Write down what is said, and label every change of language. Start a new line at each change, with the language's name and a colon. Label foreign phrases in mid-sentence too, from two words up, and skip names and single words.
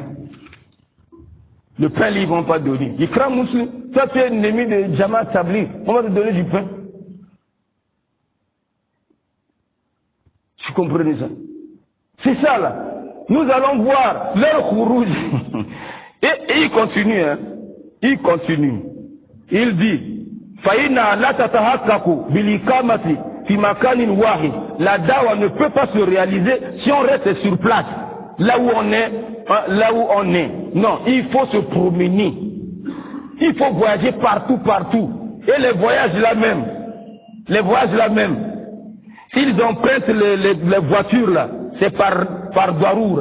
French: Le pain, ils ne vont pas donner. Ikram musulman, toi, tu es ennemi de Jamaat Tabligh, on va te donner du pain. Vous comprenez ça? C'est ça là. Nous allons voir leur khourouj. Et il continue, hein. Il continue. Il dit,
Arabic: فإن لا تتحقق بالإقامة في مكان واحد.
French: La dawa ne peut pas se réaliser si on reste sur place. Là où on est. Non, il faut se promener. Il faut voyager partout. Et les voyages là même. S'ils empruntent les voitures là, c'est par daroura.